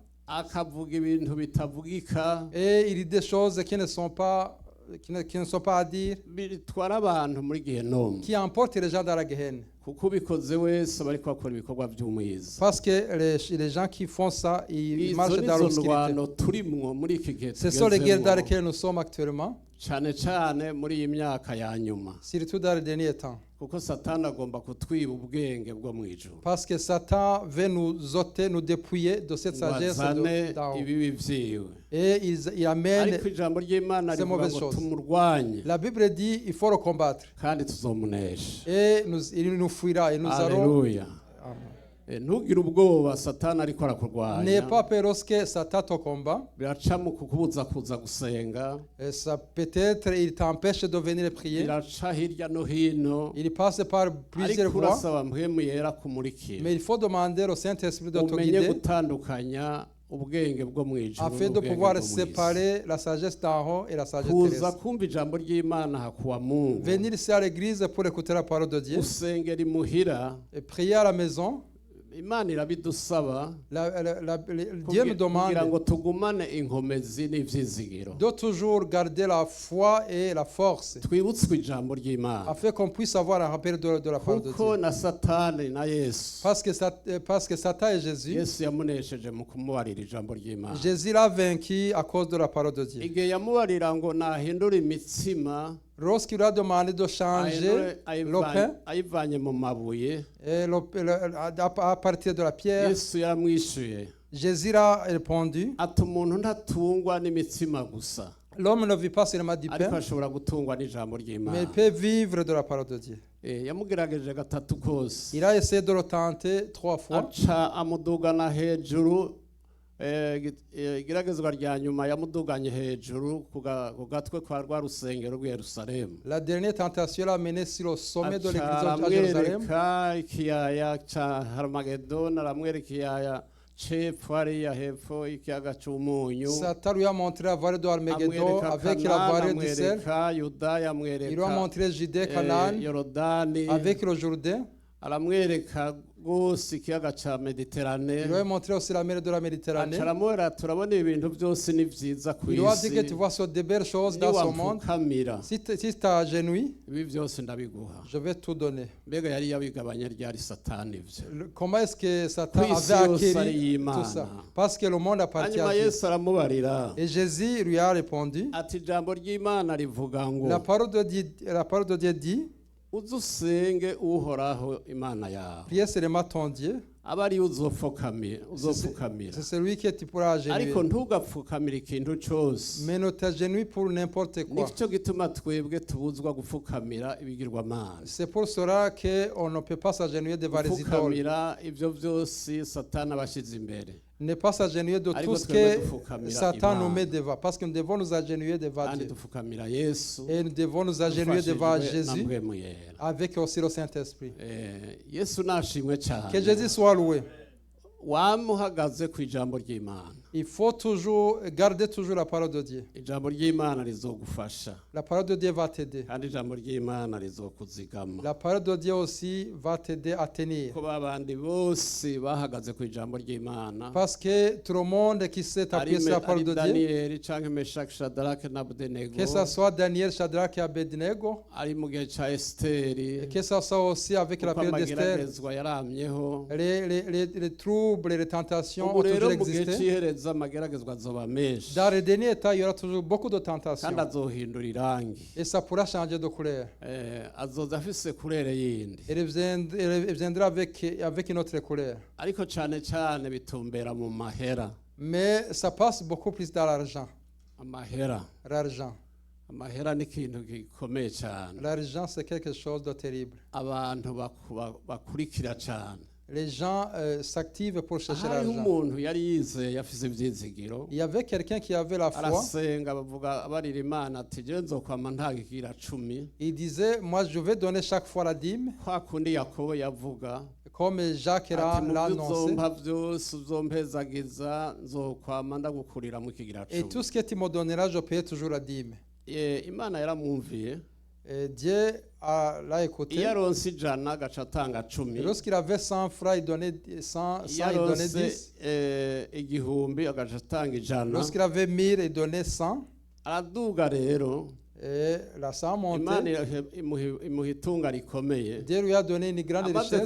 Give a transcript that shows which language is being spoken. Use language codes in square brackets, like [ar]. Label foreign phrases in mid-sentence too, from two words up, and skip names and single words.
[rn] akavuga ibintu bitavugika [fr] Et il dit des choses qui ne sont pas, qui ne sont pas à dire, [rn] bitwara abantu muri Gehinomu, [fr] qui emportent les gens dans la Gehenna. [rn] kuko ubikoze wese aba ariko akora ibikorwa vy'umwiza. [fr] Parce que les gens qui font ça, ils [rn] Izo [fr] marchent dans [rn] nizo [fr] l'obscurité. [rn] ndwano turimwo muri iki gihe [fr] Ce sont les guerres dans [rn] tugezemwo, [fr] lesquelles nous sommes actuellement, [rn] cane cane muri iyi myaka ya nyuma, [fr] surtout dans les derniers temps. [rn] kuko satani agomba kutwiba ubwenge bwo mw'ijuru, [fr] Parce que Satan veut nous ôter, nous dépouiller de cette [rn] ngo [fr] sagesse [rn] azane [fr] d'en haut. [rn] ibibi vyiwe. [fr] Et il amène. [rn] Ariko ijambo ry'Imana [fr] ces [rn] rivuga [fr] mauvaises [rn] ngo [fr] choses. [rn] tumurwanye [fr] La Bible dit il faut le combattre. [rn] kandi tuzomunesha. [fr] Et il nous fuira. Et nous allons. [rn] Haleluya. Ntugire ubwoba satani ariko [fr] N'aie [rn] arakurwanya, [fr] pas peur lorsque Satan te combat. [rn] biraca mu kukubuza kuza gusenga, [fr] Et ça peut-être il t'empêche de venir prier. [rn] biraca hirya no hino, [fr] Il passe par plusieurs [rn] ariko [fr] voies. [rn] urasaba mpwemu yera kumurikira, [fr] Mais il faut demander au Saint-Esprit de te [rn] umenye [fr] guider [rn] gutandukanya ubwenge bwo mw'ijuru [fr] afin de [rn] n'ubwenge [fr] pouvoir [rn] bwo mw'isi. [fr] séparer la sagesse d'en haut et la sagesse [rn] Kuza [fr] terrestre. [rn] kumva ijambo ry'Imana hakuwa Mungu, [fr] Venir ici à l'église pour écouter la parole de Dieu [rn] usengera imuhira, [fr] et prier à la maison. [rn] Imana irabidusaba [fr] Dieu nous [rn] kugira [fr] demande [rn] ngo tugumane inkomezi n'ivyizigiro, [fr] de toujours garder la foi et la force [rn] twibutswe ijambo ry'Imana, [fr] afin qu'on puisse avoir un rappel de la parole de [rn] kuko [fr] Dieu. [rn] na satani na Yesu [fr] Parce que Satan et Jésus, [rn] Yesu yamunesheje mu kumubarira ijambo ry'Imana. [fr] Jésus l'a vaincu à cause de la parole de Dieu. [rn] Igihe yamubarira ngo nahindure imitsima [fr] Lorsqu'il lui a demandé de changer le pain [rn] ayivanye mu mabuye, [fr] et à partir de la pierre, [rn] Yesu yaramwishuye [fr] Jésus a répondu, [rn] ati umuntu ntatungwa n'imitsima gusa, [fr] l'homme ne vit pas seulement du [rn] ariko [fr] pain, [rn] ashobora gutungwa n'ijambo [fr] mais [rn] ry'Imana. [fr] il peut vivre de la parole de Dieu. [rn] Yamugerageje gatatu kose, [fr] Il a essayé de le tenter 3 fois. [rn] aca amudugana hejuru. Igeragezwa rya nyuma yamuduganye hejuru ku gatwe kwa rwa rusengero rw'i Yerusalemu, [fr] La dernière tentation l'a mené sur le sommet de [rn] aca [fr] l'église à Jérusalem. [rn] aramwereka ikiyaya ca Harmagedoni, aramwereka ikiyaya cepfo hariya hepfo ikiyaga c'umunyu, [fr] Satan lui a montré la vallée de Armageddon [rn] amwereka [fr] avec la [rn] Kanani, [fr] vallée du sel. [rn] amwereka Yudaya, [fr] Il lui a [rn] amwereka [fr] montré Judée, Canaan, [rn] Yorodani, [fr] avec le Jourdain. [rn] aramwereka rwose ikiyaga ca [fr] Il [rn] Mediterane. [fr] lui a montré aussi la mer de la Méditerranée. [rn] Aca aramubwira, turabona ibintu byose ni vyiza ku [fr] Il lui a dit que tu [rn] isi, [fr] vois sur des belles choses dans ce monde. [rn] niwapfukamira [fr] Si tu t'agenouilles, [rn] ibi byose ndabiguha. [fr] je vais tout donner. [rn] Mbega yari yabigabanya ryari satani ivyo? [fr] Comment est-ce que Satan [rn] Kw'isi [fr] avait [rn] yose ari [fr] acquis [rn] iy'Imana. [fr] tout ça? Parce que le monde appartient [rn] Hanyuma [fr] à Dieu. [rn] Yesu aramubarira [fr] Et Jésus lui a répondu, [rn] ati ijambo ry'Imana rivuga ngo [fr] la parole de Dieu dit, [rn] uze usenge uhoraho Imana yawe, [fr] priez seulement ton Dieu. [rn] aba ariyo uzopfukamira. [fr] C'est celui que tu pourras [rn] Ariko [fr] agenouiller. [rn] ntugapfukamira ikintu cose. [fr] Mais ne t'agenouille pour n'importe quoi. [rn] Nicyo gituma twebwe tubuzwa gupfukamira ibigirwamana, [fr] C'est pour cela qu'on ne peut pas s'agenouiller devant les idoles. [rn] gupfukamira ivyo vyose satani abashize imbere, [fr] Ne pas s'agenouiller de [rn] Ariko [fr] tout ce [rn] twebwe [fr] que [rn] dupfukamira [fr] Satan [rn] Imana. [fr] nous met devant. Parce que nous devons nous agenouiller devant [rn] kandi [fr] Dieu. [rn] dupfukamira Yesu [fr] Et nous devons nous agenouiller devant [rn] dufashijwe na [fr] Jésus [rn] mpwemu yera. [fr] avec aussi le Saint-Esprit. [rn] Yesu nashimwe [fr] Que [rn] cyane, [fr] Jésus soit loué. [rn] wamuhagaze ku ijambo ry'Imana, [fr] Il faut toujours garder toujours la parole de Dieu. [rn] ijambo ry'imana rizogufasha [fr] La parole de Dieu va t'aider. [rn] kandi ijambo ry'imana rizokuzigama [fr] La parole de Dieu aussi va t'aider à tenir. [rn] ko babandi bose bahagaze ku ijambo ry'imana [fr] Parce que tout le monde qui s'est appuyé sur la parole de Dieu, [rn] daniyeli canke meshaki shadarake na abedenego [fr] que ce soit Daniel, Shadrach et Abednego, [rn] ari mu gihe ca esiteri [fr] et que ce soit aussi avec la [rn] kuko [fr] période d'Esther, [rn] amageragezwa yaramyeho [fr] les troubles et les tentations [rn] ubu [fr] ont [rn] rero [fr] toujours [rn] mu gihe [fr] existé. [rn] c'ihereza amageragezwa azoba menshi [fr] Dans les derniers temps, il y aura toujours beaucoup de tentations. [rn] kandi azohindura irangi [fr] Et ça pourra changer de couleur. [rn] azoza afise kurere yindi [fr] Elle viendra avec une autre couleur. [rn] ariko cane cane bitumbera mu mahera [fr] Mais ça passe beaucoup plus dans l'argent. [rn] amahera [fr] L'argent. [rn] amahera ni ikintu gikomeye cyane [fr] L'argent, c'est quelque chose de terrible. [rn] abantu bakurikira cyane [fr] Les gens s'activent pour chercher [rn] hariho [fr] l'argent. [rn] umuntu yari yizeye afise ivyizigiro [fr] Il y avait quelqu'un qui avait la foi. [rn] arasenga bavuga barira imana ati jewe nzokwama ntagigira 10 [fr] Il disait, moi je vais donner chaque fois la dîme, [rn] kwa kundi yakobo yavuga [fr] comme Jacques [rn] ati mu [fr] l'a [rn] byo [fr] annoncé. [rn] uzompa byose uzompezagiza nzokwama ndagukurira mu kigira [fr] Et [rn] 10 [fr] tout ce que tu me donneras, je paye toujours la dîme. [rn] imana yaramwumviye [fr] Et Dieu l'a écouté. [rn] iyo aronse ijana agaca atanga 10 [fr] Et lorsqu'il avait 100 francs, il donnait 100, [rn] iyo [fr] il donnait [rn] aronse [fr] 10. [rn] igihumbi agaca atanga ijana [fr] Lorsqu'il avait 1000, il donnait 100. [rn] araduga rero [fr] Et la somme [rn] imana [fr] montait. [rn] imuha itunga rikomeye [fr] Dieu lui a donné une grande [rn] amaze [fr] richesse.